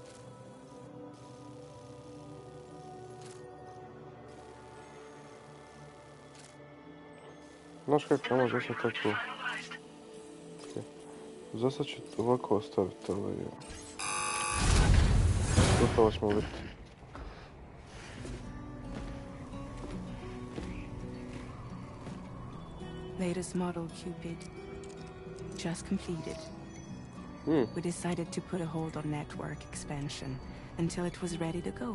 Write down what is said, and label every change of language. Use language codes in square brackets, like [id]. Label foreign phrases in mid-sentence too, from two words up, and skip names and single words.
[hr] Znaš kako, može sam tako... [en] Okay. [hr] Zasad ću ovako ostaviti ovaj... gotovo ćemo biti. [en] Latest model Cupid. Just completed. We decided to put a hold on network expansion until it was ready to go.